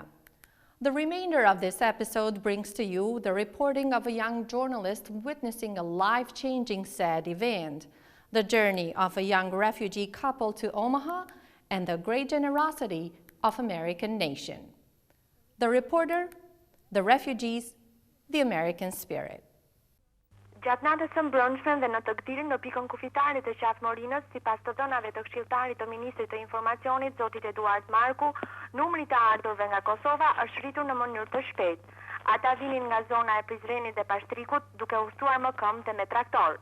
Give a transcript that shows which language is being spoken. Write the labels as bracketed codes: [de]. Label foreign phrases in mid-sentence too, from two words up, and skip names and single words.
[en] The remainder of this episode brings to you the reporting of a young journalist witnessing a life-changing sad event, the journey of a young refugee couple to Omaha, and the great generosity of American nation. The reporter, the refugees, the American spirit. [sq] Gjatë natës së mbrëmshme dhe në të kthilin në pikën kufitare të Qaf Morinës, sipas të dhënave të këshilltarit të Ministrit të Informacionit, zotit Eduard Marku, numri të ardhurve nga Kosova është rritur në mënyrë të shpejtë. Ata vinin nga zona e Prizrenit dhe Pashtrikut, duke udhëtuar më këmbë me traktor.